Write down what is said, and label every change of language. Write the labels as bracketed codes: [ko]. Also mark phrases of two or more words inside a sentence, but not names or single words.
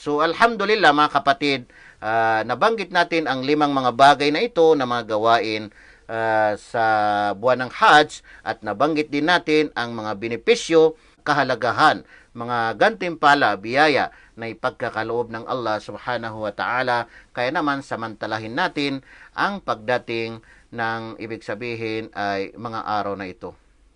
[tl] So alhamdulillah mga kapatid, nabanggit natin ang 5 mga bagay na ito na mga gawain sa buwan ng Hajj, at nabanggit din natin ang mga benepisyo, kahalagahan, mga gantimpala, biyaya na ipagkakaloob ng Allah [ar] سبحانه وتعالى. [tl] Kaya naman samantalahin natin ang pagdating ng ibig sabihin ay mga araw na ito.